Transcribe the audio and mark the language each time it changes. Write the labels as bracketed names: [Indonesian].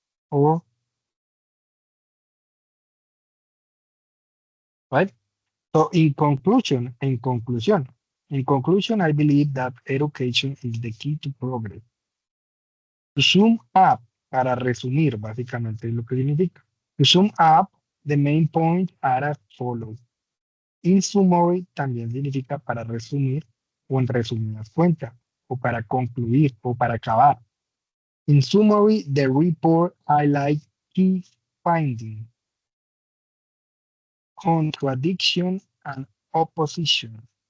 [English] Or right. So in conclusion, I believe that education is the key to progress. To sum up, [Spanish] para resumir, básicamente es lo que significa. [English] To sum up, the main points are as follows. In summary [Spanish] también significa para resumir o en resumidas cuentas, o para concluir o para acabar. [English] In summary, the report highlights key findings, contradiction, and opposition.